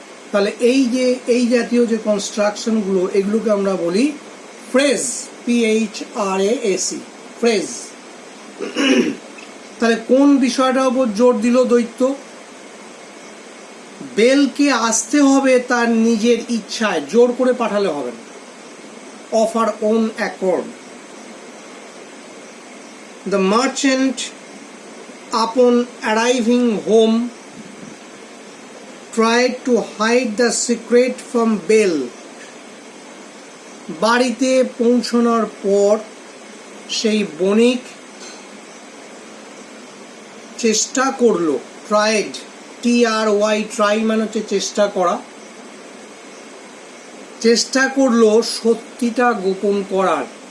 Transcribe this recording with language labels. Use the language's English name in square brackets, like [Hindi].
[Bangla] তাহলে এই জাতীয় যে কনস্ট্রাকশনগুলো, এগুলোকে আমরা বলি ফ্রেজ, PHRAS, ফ্রেজ। তাহলে কোন বিষয়টার উপর জোর দিল দৈত্য? বেলকে আসতে হবে তার নিজের ইচ্ছায়, জোর করে পাঠালে হবে না। [English] Of her own accord. The merchant upon arriving home tried to hide the secret from Belle. [Bangla] বাড়িতে পৌঁছানোর পর সেই বণিক চেষ্টা করলো, ট্রাইড, TRY, ট্রাই মানে হচ্ছে চেষ্টা করা, চেষ্টা করলো সত্যিটা গোপন করার।